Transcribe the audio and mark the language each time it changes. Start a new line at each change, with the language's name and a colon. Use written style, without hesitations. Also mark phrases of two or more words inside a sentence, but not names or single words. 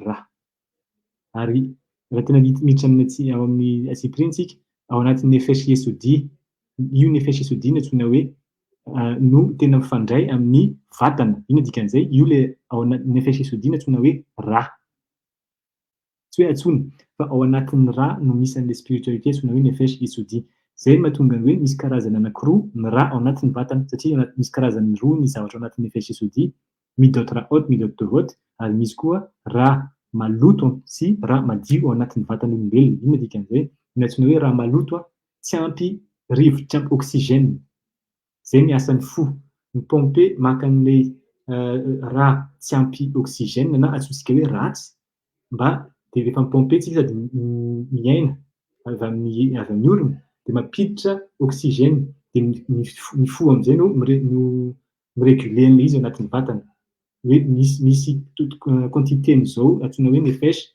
Malagasy: ary raha tena miditra ao amin'ny asipriantsika ao anatin'ny
Hebrew: נפש יסודית
Malagasy: io
Hebrew: נפש יסודית
Malagasy: no antsoina hoe no tena mifandray amin'ny vatana inona dikan'izay io le ao anatin'ny
Hebrew: נפש יסודית
Malagasy: no antsoina hoe tsy hoe antsony fa ao anatin'ny no misy an'le spiritualité antsoina hoe
Hebrew: נפש יסודית
Malagasy: zay mahatonga hoe misy karazana anankiroa ny ao anatin'ny vatana satria misy karazany roa ny zavatra ao anatin'ny
Hebrew: נפש יסודית מידות רעות מידות טובות
Malagasy: ary misy koa maloto sy madio ao anatin'ny vatan'olombelona inona dikan'izay ny antsoina hoe maloto tsy ampy rivotra tsy ampy oxygène zay ny asan'ny fo mipompe maka an'le tsy ampy oxygène na antsointsika hoe ratsy mba dia rehefa mipompe tsika sady miaina avy amin'ny orona dia mampiditra oxygène dia ny fo amin'izay no miregule an'le izy ao anatin'ny vatana hoe misy quantité-n'izao antsoina hoe nefesh